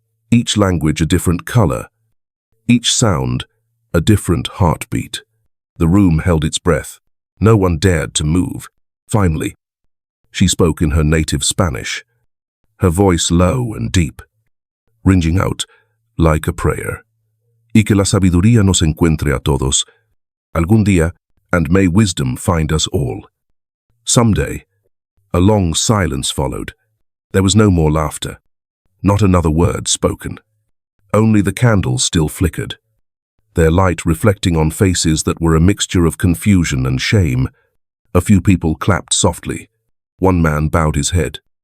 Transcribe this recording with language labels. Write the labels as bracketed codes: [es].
[en] Each language a different color, each sound a different heartbeat. The room held its breath. No one dared to move. Finally, she spoke in her native Spanish, her voice low and deep, ringing out like a prayer. [es] "Y que la sabiduría nos encuentre a todos, algún día, [en] and may wisdom find us all." Someday. A long silence followed. There was no more laughter, not another word spoken. Only the candles still flickered, their light reflecting on faces that were a mixture of confusion and shame. A few people clapped softly. One man bowed his head.